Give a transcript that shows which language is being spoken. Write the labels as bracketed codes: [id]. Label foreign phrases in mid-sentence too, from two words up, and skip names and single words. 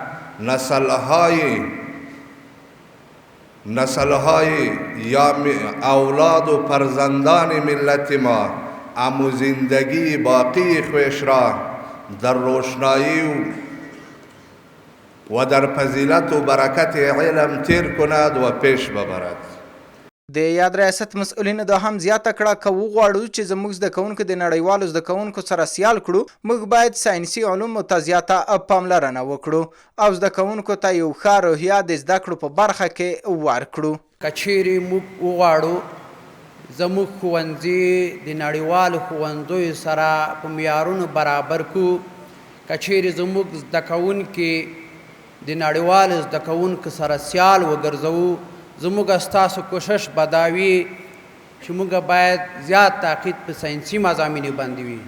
[fa] نسل‌های یا اولاد و فرزندان ملت ما امو زندگی باقی خویش را در روشنایی و در فضیلت و برکت علم تیر کند و پیش ببرد. [ps] د یاد ریاست مسؤلینو دا هم زیاته کړه که وغواړو چې زموږ زده کوونکو د نړیوالو زده کوونکو سره سیال کړو، موږ باید ساینسي علومو ته زیاته پاملرنه وکړو او زده کوونکو ته یو ښه روحیه د زده کړو په برخه کې ورکړو. که چیرې موږ وغواړو زموږ ښوونځي د نړیوالو ښوونځیو سره په معیارونو برابر کړو، که چیرې زموږ زده کوونکي د نړیوالو زده کوونکو سره سیال وګرځوو، زموږ ستاسو کوشش به دا وي چې موږ باید زیات تاکید په ساینسي مضامینو باندې وي.